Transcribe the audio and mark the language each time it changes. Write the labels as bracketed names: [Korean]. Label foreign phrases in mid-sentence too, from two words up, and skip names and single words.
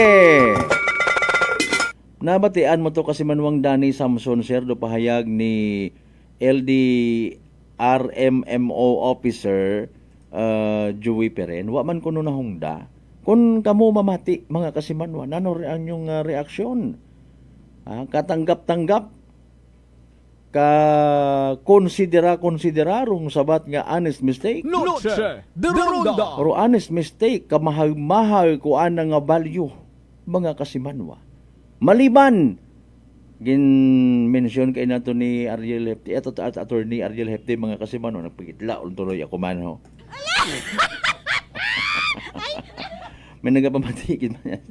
[Aklanon] Nabatian mo to kasimanwang Danny Samson, sir, do pahayag ni LDRMMO officer Joey Peren. Wa man kuno nahungda. Kung kamo mamati, mga kasimanwa, nano ang yung reaksyon? Katanggap-tanggap? Konsiderarong sabat nga [English] honest mistake? [Aklanon] Noche de Ronda. [English] Pero honest mistake, [Aklanon] kamahal-mahal ko nga value, mga kasimanwa. Maliban, gin-mention kay nato ni Ariel Hefti, at attorney Ariel Hefti, mga kasimano, nagpagitla, tuloy ako man ho. May nagapamatigid man yan.